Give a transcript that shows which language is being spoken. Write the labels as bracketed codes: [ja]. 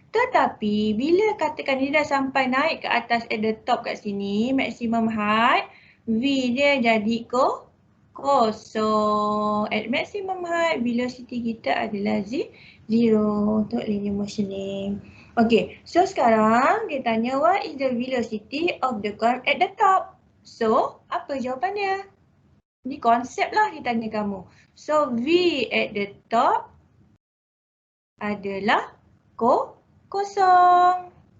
[ms] Tetapi bila katakan dia dah sampai naik ke atas [en] at the top [ms] kat sini, maximum height, V dia jadi kosong. [en] At maximum height, velocity [ms] kita adalah 0 untuk [en] linear motioning. Okay, so [ms] sekarang dia tanya [en] what is the velocity of the coin at the top? [ms] So, apa jawapan dia? Ni konsep lah dia tanya kamu. So, V [en] at the top [ms] adalah kosong.